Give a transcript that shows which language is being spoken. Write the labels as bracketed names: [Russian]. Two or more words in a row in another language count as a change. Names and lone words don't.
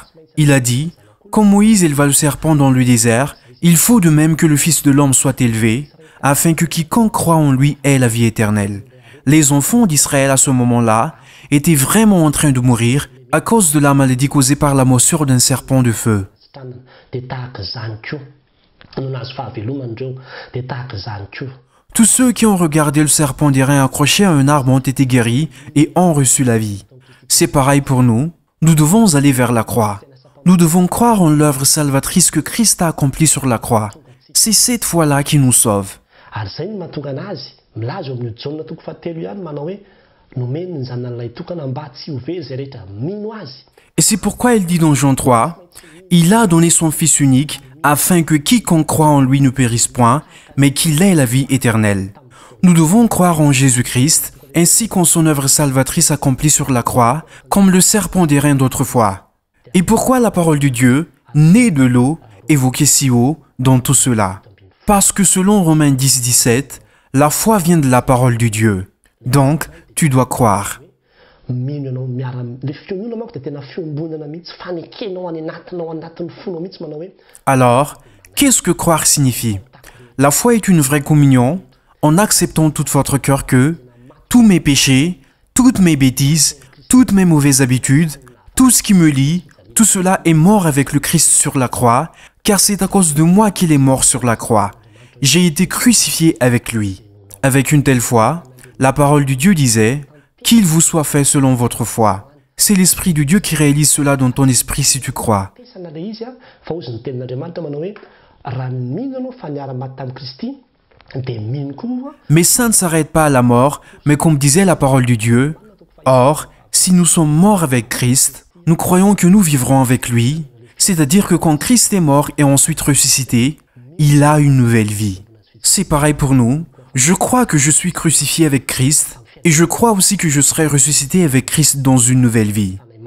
[French] Il a dit, comme Moïse éleva le serpent dans le désert, il faut de même que le Fils de l'homme soit élevé, afin que quiconque croit en lui ait la vie éternelle. Les enfants d'Israël à ce moment-là étaient vraiment en train de mourir à cause de la maladie causée par la morsure d'un serpent de feu. [Malagasy] no nahazo fahavelomana ireo dia tahaka izany koa. [French] Tous ceux qui ont regardé le serpent d'airain accroché à un arbre ont été guéris et ont reçu la vie. C'est pareil pour nous. Nous devons aller vers la croix. Nous devons croire en l'œuvre salvatrice que Christ a accomplie sur la croix. C'est cette foi-là qui nous sauve. [Malagasy] Ary izay no mahatonga anazy milaza eo amin'ny Jaona toko fahatelo ihany manao hoe nomeny ny zanan'ilay tokana mba tsy ho very izay rehetra mino azy. [French] Et c'est pourquoi il dit dans Jean 3, « Il a donné son Fils unique afin que quiconque croit en lui ne périsse point, mais qu'il ait la vie éternelle. » Nous devons croire en Jésus-Christ, ainsi qu'en son œuvre salvatrice accomplie sur la croix, comme le serpent d'airain d'autrefois. Et pourquoi la parole de Dieu, née de l'eau, évoquée si haut dans tout cela? Parce que selon Romains 10, 17, la foi vient de la parole de Dieu. Donc, tu dois croire. [Malagasy] Mino ianao miara le fionoana manko dia tena fiombonana mihitsy fanekenao any anatinao anatin'ny fonao mihitsy manao hoe. [French] Alors, qu'est-ce que croire signifie? La foi est une vraie communion en acceptant tout votre cœur que tous mes péchés, toutes mes bêtises, toutes mes mauvaises habitudes, tout ce qui me lie, tout cela est mort avec le Christ sur la croix, car c'est à cause de moi qu'il est mort sur la croix. J'ai été crucifié avec lui. Avec une telle foi, la parole de Dieu disait « Qu'il vous soit fait selon votre foi ». C'est l'Esprit de Dieu qui réalise cela dans ton esprit si tu crois. [Malagasy] Fa ozy ny tenin'Andriamanitra manao hoe raha mino ianao fa niara-maty tamin'i Kristy dia mino koa. [French] Mais ça ne s'arrête pas à la mort, mais comme disait la parole de Dieu, « Or, si nous sommes morts avec Christ, nous croyons que nous vivrons avec lui, c'est-à-dire que quand Christ est mort et ensuite ressuscité, il a une nouvelle vie. » C'est pareil pour nous. Je crois que je suis crucifié avec Christ et je crois aussi que je serai ressuscité avec Christ dans une nouvelle vie.